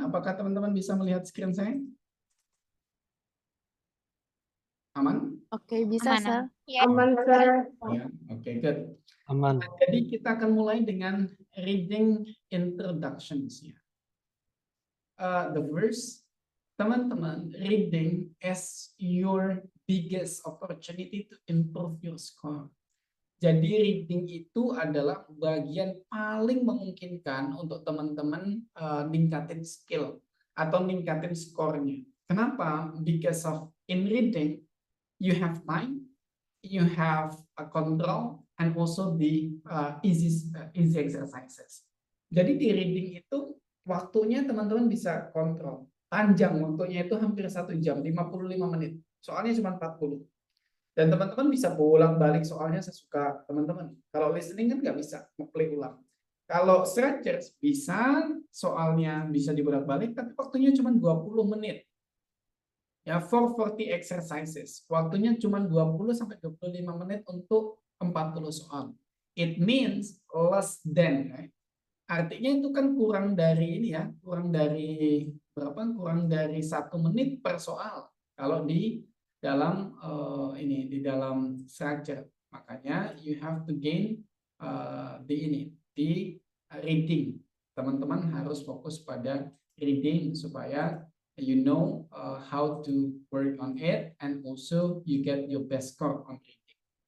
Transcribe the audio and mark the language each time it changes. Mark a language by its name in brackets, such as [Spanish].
[Indonesian] Apakah teman-teman bisa melihat screen saya? Aman? Oke, bisa, Aman, [English] Sir. [Indonesian] ya. Aman, Sir. Ya, oke, good. Aman. Jadi kita akan mulai dengan reading introductions ya. [English] The first, [Indonesian] teman-teman, [English] reading is your biggest opportunity to improve your score. [Indonesian] Jadi reading itu adalah bagian paling memungkinkan untuk teman-teman ningkatin skill atau ningkatin skornya. Kenapa? [English] Because of in reading you have time, you have a control, and also the easy exercises. [Indonesian] Jadi di reading itu waktunya teman-teman bisa kontrol. Panjang waktunya itu hampir 1 jam, 55 menit. Soalnya cuma 40. Dan teman-teman bisa bolak-balik soalnya sesuka teman-teman. Kalau listening kan nggak bisa nge-play ulang. Kalau stretchers bisa, soalnya bisa dibolak-balik, tapi waktunya cuma 20 menit. Ya, 440 exercises. Waktunya cuma 20-25 menit untuk 40 soal. [English] It means less than. Right? [Indonesian] Artinya itu kan kurang dari ini ya, kurang dari berapa? Kurang dari 1 menit per soal. Kalau di dalam di dalam structure. Makanya [English] you have to gain di reading. [Indonesian] Teman-teman harus fokus pada reading supaya [English] you know how to work on it and also you get your best score on reading.